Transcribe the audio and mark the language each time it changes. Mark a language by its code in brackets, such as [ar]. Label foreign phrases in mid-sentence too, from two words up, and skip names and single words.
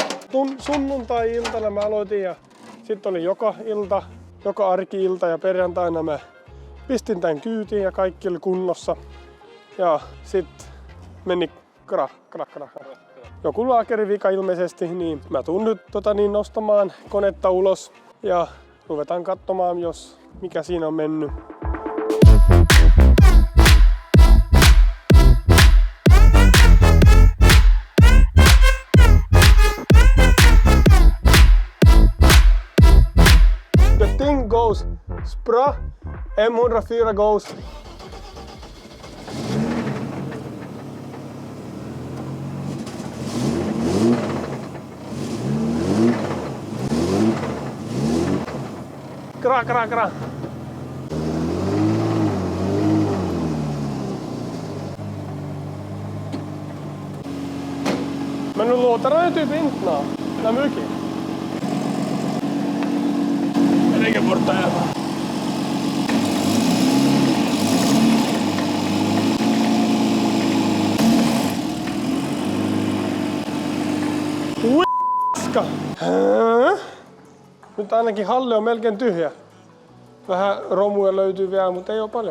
[fi] Sunnuntai-iltana mä aloitin ja sitten oli joka arki-ilta ja perjantaina mä pistin tän kyytiin ja kaikki oli kunnossa. Ja sitten meni krah. Joku laakerivika ilmeisesti, niin mä tuun nyt nostamaan konetta ulos ja ruvetaan katsomaan, mikä siinä on mennyt. [en] The thing goes spra, M104 goes. Kra. [sv] Men nu låter den typ inte när mycket. Jag lägger bort det här. Uiska! [fi] Nyt ainakin halle on melkein tyhjä. Vähän romuja löytyy vielä, mutta ei oo paljon.